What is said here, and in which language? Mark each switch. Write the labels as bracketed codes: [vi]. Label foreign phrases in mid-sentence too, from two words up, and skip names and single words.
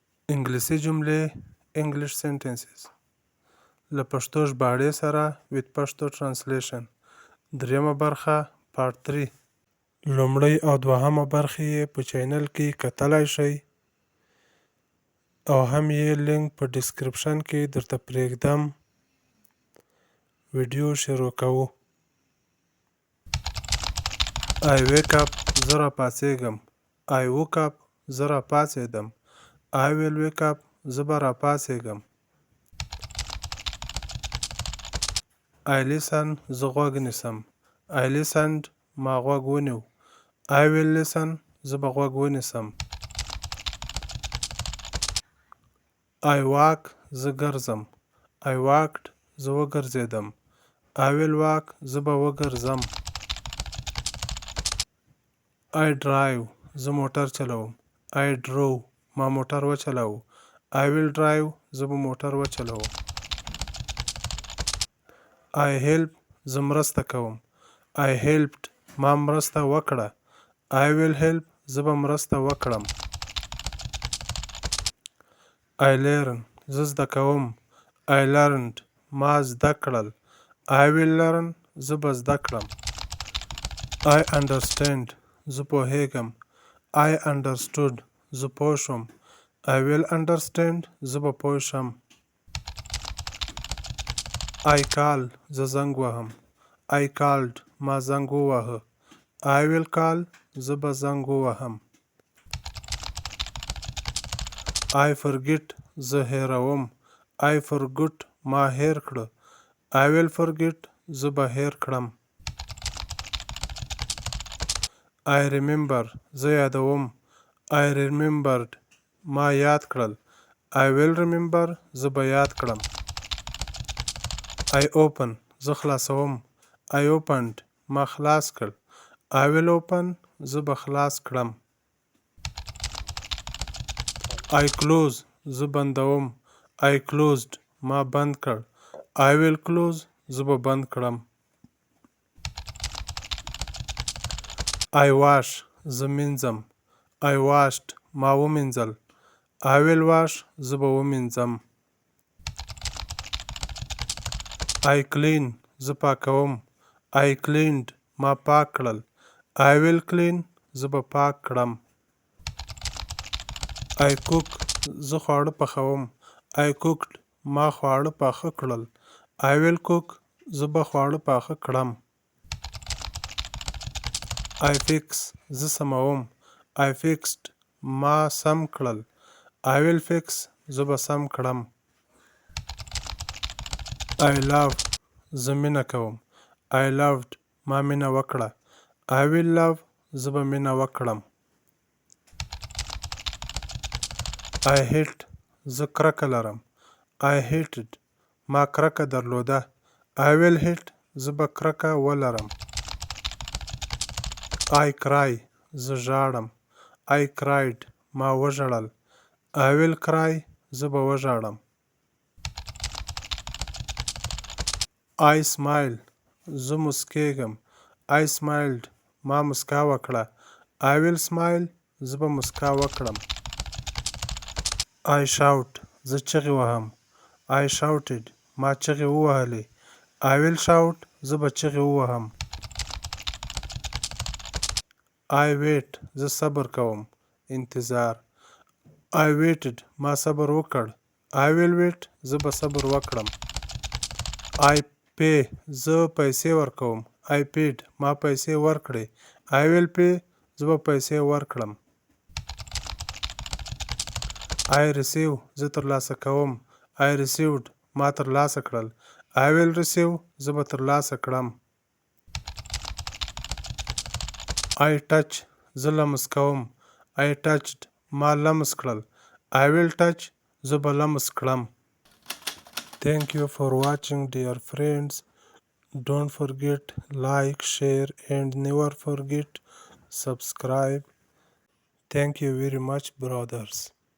[ps] انګلیسي جملې [en] English sentences [ps] له پښتو ژباړې سره [en] with پښتو translation [ps] درېمه برخه پارت 3 لومړۍ او دوهمه برخې یې په چینل کې کتلای شئ او هم یې لینک په ډسکرپشن کې درته پرېږدم ویډیو شروع کوو [en] I wake up [ps] زه راپاڅېږم [en] I woke up [ps] زه راپاڅېدم [en] I will wake up [ps] زه به راپاڅېږم [en] I listen [ps] زه غوږ نیسم [en] I listened [ps] ما غوږ ونیو [en] I will listen [ps] زه به غوږ ونیسم [en] I walk [ps] زه ګرځم [en] I walked [ps] زه وګرځېدم [en] I will walk [ps] زه به وګرځم [en] I drive [ps] زه موټر چلوم [en] I drove [ps] ما موټر وچلوو [en] I will drive [ps] زه به موټر وچلوم [en] I help [ps] زه مرسته کوم [en] I helped [ps] ما مرسته وکړه [en] I will help [ps] زه به مرسته وکړم [en] I learn [ps] زه زده کوم [en] I learned [ps] ما زده کړل [en] I will learn [ps] زه به زده کړم [en] I understand [ps] زه پوهیږم [en] I understood [ps] زه پوه شوم [en] I will understand [ps] زه به پوه شم [en] I call [ps] زه زنګ وهم [en] I called [ps] ما زنګ وواهه [en] I will call [ps] زه به زنګ ووهم [en] I forget [ps] زه هیروم [en] I forgot [ps] ما هیر کړه [en] I will forget [ps] زه به هیر کړم [en] I remember [ps] زه یادوم [en] I remembered [ps] ما یاد کړل [en] I will remember [ps] زه به یاد کړم [en] I open [ps] زه خلاصوم [en] I opened [ps] ما خلاص کړ [en] I will open [ps] زه به خلاص کړم [en] I close [ps] زه بندوم [en] I closed [ps] ما بند کړ [en] I will close [ps] زه به بند کړم [en] I wash [ps] زه مینځم [en] I washed [ps] ما ومینځل [en] I will wash [ps] زه به ومینځم [en] I clean [ps] زه پاکوم [en] I cleaned [ps] ما پاک کړل [en] I will clean [ps] زه به پاک کړم [en] I cook [ps] زه خواړه پخوم [en] I cooked [ps] ما خواړه پاخه کړل [en] I will cook [ps] زه به خواړه پاخه کړم [en] I fix [ps] زه سموم [en] I fixed [ps] ما سم کړل [en] I will fix [ps] زه به سم کړم [en] I love [ps] زه مینه کوم [en] I loved [ps] ما مینه وکړه [en] I will love [ps] زه به مینه وکړم [en] I hate [ps] زه کرکه لرم [en] I hated [ps] ما کرکه درلوده [en] I will hate [ps] زه به کرکه ولرم [en] I cry [ps] زه ژاړم [en] I cried [ps] ما وژړل [en] I will cry [ps] زه به وژاړم [en] I smile [ps] زه مسکیږم [en] I smiled [ps] ما مسکا وکړه [en] I will smile [ps] زه به مسکا وکړم [en] I shout [ps] زه چغې وهم [en] I shouted [ps] ما چغې ووهلې [en] I will shout [ps] زه به چغې ووهم [en] I wait [ps] زه صبر کوم انتظار [en] I waited [ps] ما صبر وکړ [en] I will wait [ps] زه به صبر وکړم [en] I pay [ps] زه پیسې ورکوم [en] I paid [ps] ما پیسې ورکړې [en] I will pay [ps] زه به پیسې ورکړم [en] I receive [ps] زه ترلاسه کوم [en] I received [ps] ما ترلاسه کړل [en] I will receive [ps] زه به ترلاسه کړم [en] I touch [ps] زه لمس کوم [en] I touched [ps] ما لمس کړل [en] I will touch [ps] زه به لمس کړم [en] Thank you for watching dear friends. Don't forget like, share and never forget subscribe. Thank you very much brothers.